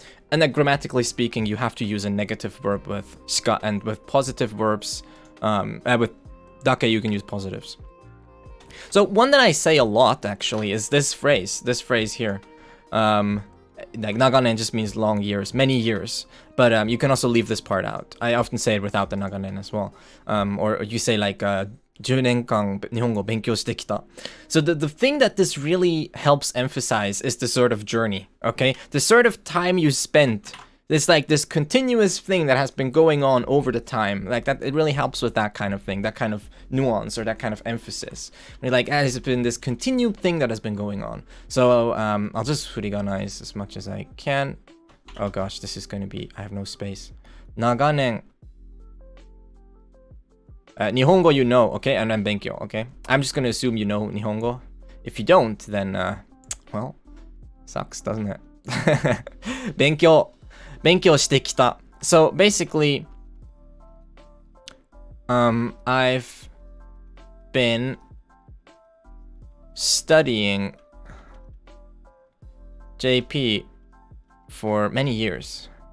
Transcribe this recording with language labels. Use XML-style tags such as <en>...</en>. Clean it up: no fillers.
<en>And then grammatically speaking, you have to use a negative verb with shika, and with positive verbs, with dake, you can use positives. So one that I say a lot, actually, is this phrase here. Like, naganen just means long years, many years. But you can also leave this part out. I often say it without the naganen as well. Or you say like,</en> <ja>10年間日本語勉強してきた.</ja> <en>So the thing that this really helps emphasize is the sort of journey, okay? The sort of time you spent. It's like this continuous thing that has been going on over the time. Like that, it really helps with that kind of thing, that kind of nuance or that kind of emphasis. Like, it's been this continued thing that has been going on. So I'll just furiganize as much as I can. Oh gosh, this is going to be, I have no space. 長年 Nihongo, you know, okay? And then Benkyo, okay? I'm just gonna assume you know Nihongo. If you don't, then, well, sucks, doesn't it?</en> <ja>Benkyo してきた.</ja> <en>So basically, I've been studying JP for many years.</en>